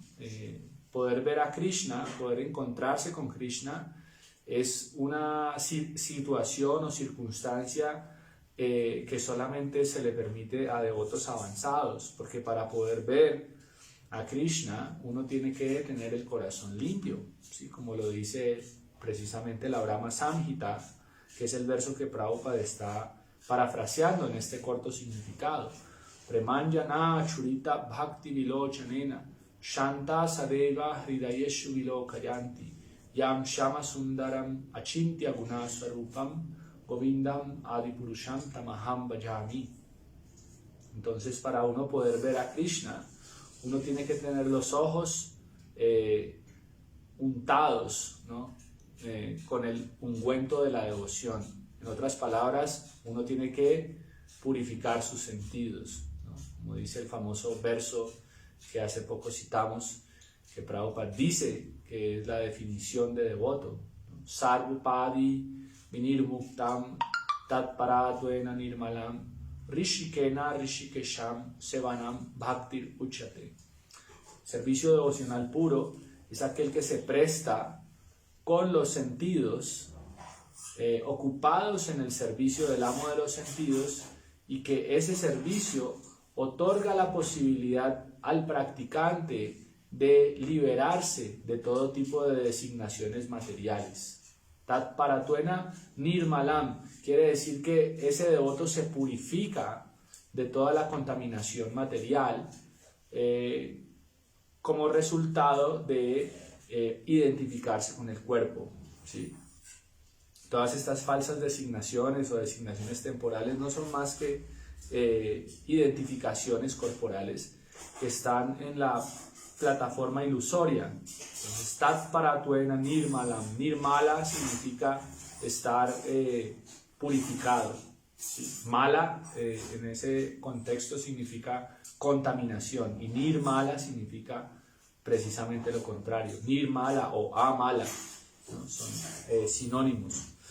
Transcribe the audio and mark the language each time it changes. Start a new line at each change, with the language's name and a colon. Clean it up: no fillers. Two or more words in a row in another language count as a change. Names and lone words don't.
Spanish: Poder ver a Krishna, poder encontrarse con Krishna, es una situación o circunstancia que solamente se le permite a devotos avanzados, porque para poder ver a Krishna uno tiene que tener el corazón limpio, ¿sí? Como lo dice precisamente la Brahma Samhita, que es el verso que Prabhupada está parafraseando en este corto significado.
Sanskrit: Premanjana churita bhakti vilochanena shanta sadeva hridayeshu vilokayanti yam shama sundaram achintya gunaswarupam govindam adipurusham tamaham bhajami.
Spanish: Entonces, para uno poder ver a Krishna, uno tiene que tener los ojos untados, ¿no? Con el ungüento de la devoción. En otras palabras, uno tiene que purificar sus sentidos, ¿no? Como dice el famoso verso que hace poco citamos, que Prabhupada dice que es la definición de devoto, ¿no?
Sanskrit: Sarvupadi vinirmuktam tatparatuena nirmalam rishikena rishikesham sevanam bhaktir uchate.
Spanish: Servicio devocional puro es aquel que se presta con los sentidos, ocupados en el servicio del amo de los sentidos, y que ese servicio otorga la posibilidad al practicante de liberarse de todo tipo de designaciones materiales.
Sanskrit: Tat paratuena nirmalam
Spanish: quiere decir que ese devoto se purifica de toda la contaminación material como resultado de identificarse con el cuerpo, ¿sí? Todas estas falsas designaciones o designaciones temporales no son más que identificaciones corporales que están en la plataforma ilusoria. Entonces,
Sanskrit: tat paratuena nirmalam,
Spanish: nirmala significa estar purificado, ¿sí? Mala en ese contexto significa contaminación, y nirmala significa precisamente lo contrario. Nirmala o amala, ¿no? Son sinónimos.